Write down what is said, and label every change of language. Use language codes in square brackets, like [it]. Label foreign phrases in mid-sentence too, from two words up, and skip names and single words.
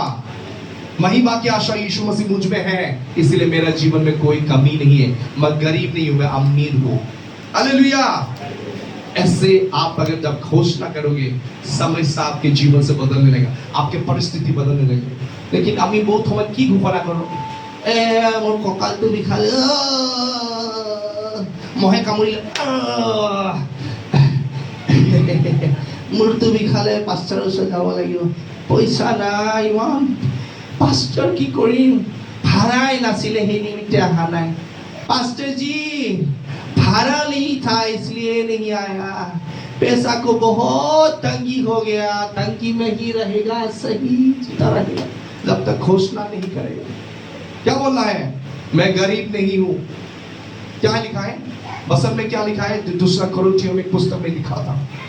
[hi] महिमा की आशा यीशु मसीह मुझ में है, इसलिए मेरा जीवन में कोई कमी नहीं है। मैं गरीब नहीं हूं, मैं अमीर हूं। हालेलुया। ऐसे आप अगर जब घोषणा करोगे, समय से आपके जीवन से बदलने लगेगा, आपके परिस्थिति बदलने लगेगी। [as] लेकिन আমি বহুত সময় কি ঘোষণা করো, মোৰ কঁকালটো বিষালে, মহে কামুৰিলে, মূৰটো বিষালে পাষ্টাৰৰ ওচৰত যাব লাগিব, পইচা নাই, ইমান পাষ্টাৰ কি কৰিম, ভাড়াই নাছিলে সেই নিমিত্তে অহা নাই। [hi] पास्टर जी भाड़ा नहीं था इसलिए नहीं आया, पैसा को बहुत तंगी हो गया, तंगी में ही रहेगा, सही जीता रहेगा जब तक घोषणा नहीं करेगा। क्या बोलना है, मैं गरीब नहीं हूं। क्या लिखा है बसन में, क्या लिखा है, दूसरा कोरिन्थियों में पुस्तक में लिखा था।